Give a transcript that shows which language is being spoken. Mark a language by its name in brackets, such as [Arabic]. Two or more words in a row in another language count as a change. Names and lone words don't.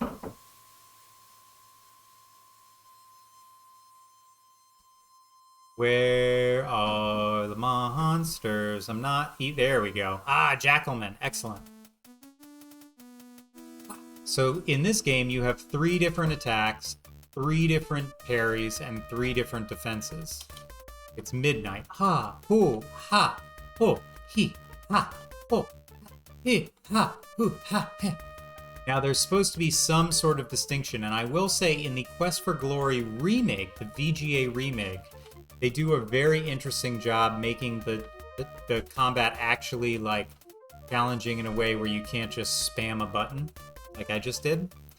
[English] Where are the monsters? I'm not... There we go. Ah, Jackalman. Excellent. So in this game, you have 3 different attacks, 3 different parries, and 3 different defenses. It's midnight. Ha, ho, ha, ho, he, ha, ho, he, ha, hoo, ha, he. Now, there's supposed to be some sort of distinction, and I will say in the Quest for Glory remake, the VGA remake, they do a very interesting job making the combat actually, like, challenging in a way where you can't just spam a button, like I just did.